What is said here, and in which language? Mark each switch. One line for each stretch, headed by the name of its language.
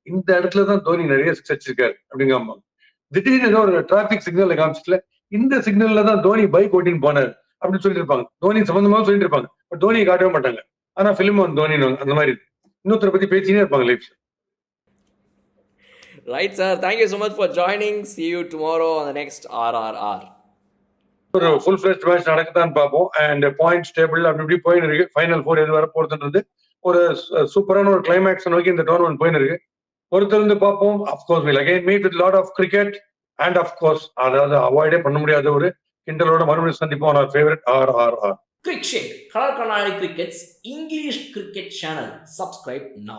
Tamil: இந்த இடத்துல தான் தோனி நிறைய சிக்ஸ் இருக்காரு அப்படின்னு காமிப்பாங்க. திடீர்னு ஏதோ ஒரு டிராபிக் சிக்னல்ல காமிச்சிட்டுல இந்த சிக்னல்ல தான் தோனி பைக் ஓட்டின்னு போனார் அப்படின்னு சொல்லிட்டு இருப்பாங்க. தோனி சம்பந்தமா சொல்லிட்டு இருப்பாங்க. பட் தோனியை காட்டவே மாட்டாங்க. ஆனா பிலிம் வந்து தோனி அந்த மாதிரி இன்னொருத்தரை பத்தி பேசினே இருப்பாங்க life.
English: Right, sir. Thank you so much for joining. See you tomorrow on the next RRR.
Tamil: ஒரு ஃபுல் ஃபிளெஜ்ட் மேட்ச் நடக்குதான்னு பார்ப்போம். அண்ட் பாயிண்ட்ஸ் டேபிள் அப்படி இப்படி போயின்னு இருக்கு. ஃபைனல் 4 எது வர போறதுன்றது ஒரு சூப்பரான ஒரு கிளைமேக்ஸ் நோக்கி இந்த டோர்னமெண்ட் போயின்னு இருக்கு. பொறுத்திருந்து பார்ப்போம்.
English: of course will again meet with lot of cricket and of course
Tamil: அதாவது அவாய்டே பண்ண முடியாத ஒரு கிண்டலோட மறுபடியும் சந்திப்போம்.
English: our favorite RRR. Cricket, Color Kanari Cricket's English cricket channel. Subscribe now.